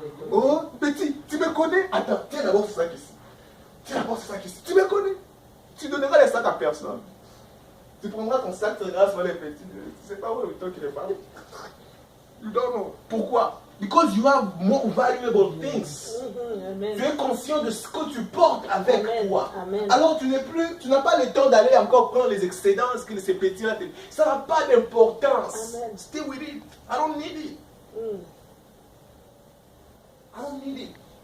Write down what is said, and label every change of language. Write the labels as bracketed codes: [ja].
[fr] Oh, petit, tu me connais? Attends, tiens d'abord ce sac ici. Tiens d'abord ce sac ici. Tu me connais? Tu donneras les sacs à personne. Tu prendras ton sac, tu regarderas sur les petits. Tu ne sais pas où est le temps qu'il est parti. [en] You don't know. [fr] Pourquoi? [en] Because you have more valuable things. [fr] Tu es conscient de ce que tu portes avec toi. Amen. Alors tu n'as pas le temps d'aller encore prendre les excédents, ces petits-là. Ça n'a pas d'importance. [en] Stay with it. I don't need it. I don't need it.